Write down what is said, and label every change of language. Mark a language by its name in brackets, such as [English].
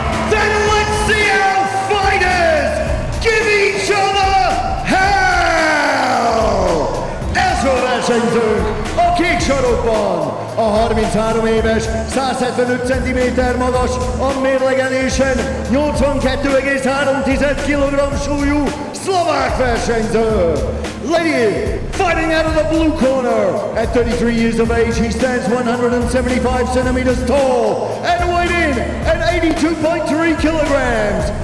[English] Then let's see our fighters give each other hell. [Hungarian] Ez a versenyzőnk a kék sarokban. A 33 éves, 175 cm magas, a mérlegelésen 82,3 kg súlyú szlovák versenyző. [English] Lady, fighting out of the blue corner, at 33 years of age, he stands 175 centimeters tall and weighed in at 82.3 kilograms.